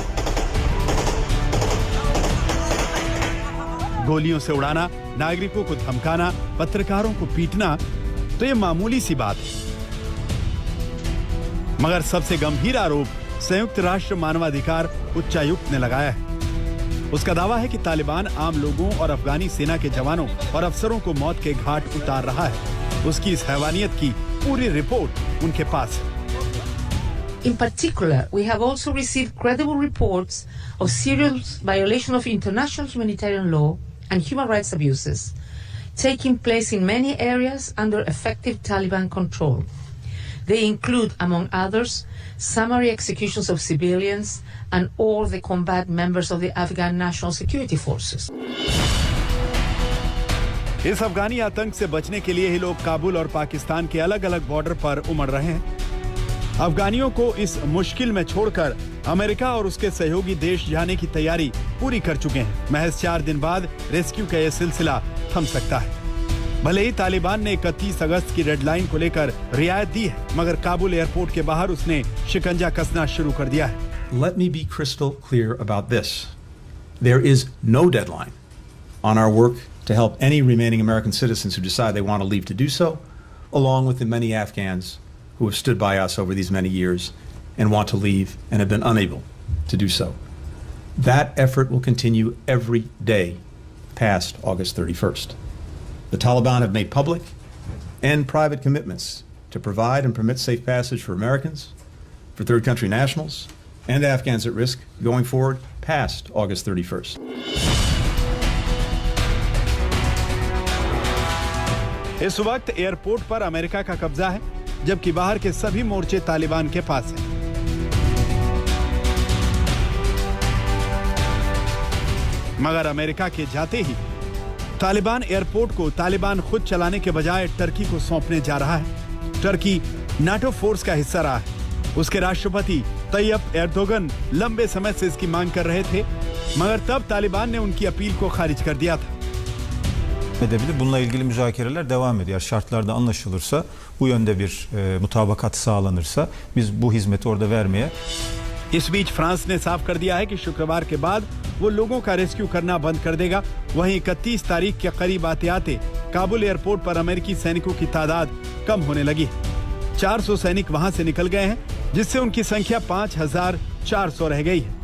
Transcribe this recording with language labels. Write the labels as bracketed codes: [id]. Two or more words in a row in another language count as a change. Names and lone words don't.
[hi] गोलियों से उड़ाना, नागरिकों को धमकाना, पत्रकारों को पीटना तो ये मामूली सी बात है, मगर सबसे गंभीर आरोप संयुक्त राष्ट्र मानवाधिकार उच्चायुक्त ने लगाया है। उसका दावा है कि तालिबान आम लोगों और अफगानी सेना के जवानों और अफसरों को मौत के घाट उतार रहा है। उसकी इस हैवानियत की पूरी रिपोर्ट उनके पास है। [en] In particular, we have also received credible reports of serious violation of international humanitarian law and human rights abuses taking place in many areas under effective Taliban control. They include, among others, summary executions of civilians and all the combat members of the Afghan National Security Forces. [hi] इस अफगानी आतंक से बचने के लिए ही लोग काबुल और पाकिस्तान के अलग अलग बॉर्डर पर उमड़ रहे हैं। अफगानियों को इस मुश्किल में छोड़कर अमेरिका और उसके सहयोगी देश जाने की तैयारी पूरी कर चुके हैं। महज 4 दिन बाद रेस्क्यू का यह सिलसिला थम सकता है। भले ही तालिबान ने 31 अगस्त की डेडलाइन को लेकर रियायत दी है, मगर काबुल एयरपोर्ट के बाहर उसने शिकंजा कसना शुरू कर दिया है। [en] Let me be crystal clear about this. There is no deadline on our work to help any remaining American citizens who decide they want to leave to do so, along with the many Afghans who have stood by us over these many years and want to leave and have been unable to do so. That effort will continue every day past August 31st. The Taliban have made public and private commitments to provide and permit safe passage for Americans, for third country nationals, and Afghans at risk going forward past August 31st. [hi] इस वक्त एयरपोर्ट पर अमेरिका का कब्जा है, जबकि बाहर के सभी मोर्चे तालिबान के पास हैं। मगर अमेरिका के जाते ही तालिबान एयरपोर्ट को तालिबान खुद चलाने के बजाय टर्की को सौंपने जा रहा है। टर्की नाटो फोर्स का हिस्सा रहा है। उसके राष्ट्रपति तैयब एर्दोगन लंबे समय से इसकी मांग कर रहे थे, मगर तब तालिबान ने उनकी अपील को खारिज कर दिया था। [tr] edebilir. Bununla ilgili müzakereler devam ediyor. Şartlarda anlaşılırsa, bu yönde bir mutabakat sağlanırsa biz bu hizmeti orada vermeye. [hi] इस बीच फ्रांस ने साफ कर दिया है कि शुक्रवार के बाद वो लोगों का रेस्क्यू करना बंद कर देगा। वहीं 31 तारीख के करीब आते आते काबुल एयरपोर्ट पर अमेरिकी सैनिकों की तादाद कम होने लगी। 400 सैनिक वहां से निकल गए हैं, जिससे उनकी संख्या 5400 रह गई है।